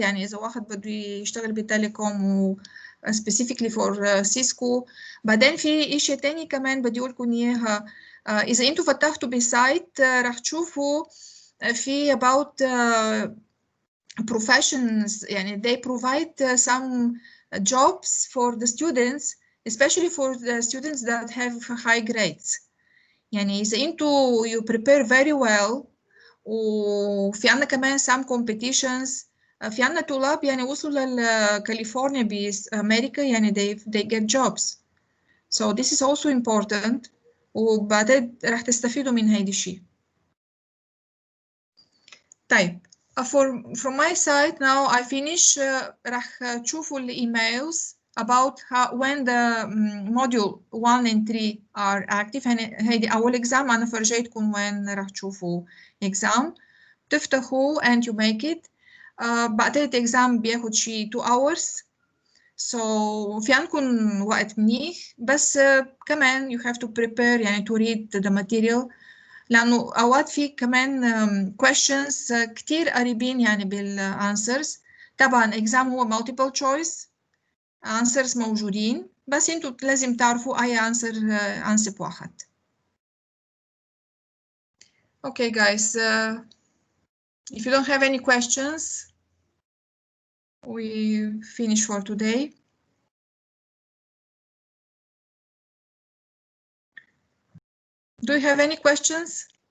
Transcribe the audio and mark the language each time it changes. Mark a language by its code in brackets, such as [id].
[ar] يعني اذا واحد بده يشتغل بالتليكوم و [en] specifically for [ar] سيسكو. بعدين في اشي تاني كمان بدي اقول لكم اياها. اذا انتوا فتحتوا بالسايت راح تشوفوا في [en] about professions. [ar] يعني [en] they provide some jobs for the students, especially for the students that have high grades. [ar] يعني إذا أنتوا [en] you prepare very well، [ar] وفي عنا كمان [en] some competitions. [ar] في عنا طلاب يعني وصلوا لكاليفورنيا بأمريكا، يعني [en] they get jobs. So this is also important، [ar] وبعدين راح تستفيدوا من هيدا الشيء. طيب [en] from my side now I finish. [ar] راح تشوفوا الإيميلز [en] about when the module 1 and 3 are active. [ar] هيدي أول exam، أنا فرجيتكم وين راح تشوفوا exam. تفتحوا [en] and you make it. [ar] بعدين exam بياخد شي 2 hours. [en] So [ar] في عندكم وقت منيح، بس كمان [en] you have to prepare [ar] يعني [en] to read the material، [ar] لأنه أوقات في كمان questions كتير قريبين يعني بالanswers. طبعا exam هو [en] multiple choice answers [ar] موجودين، بس انتوا لازم تعرفوا أي answer أنسب واحد. [en] Okay guys, if you don't have any questions, we finish for today. Do you have any questions?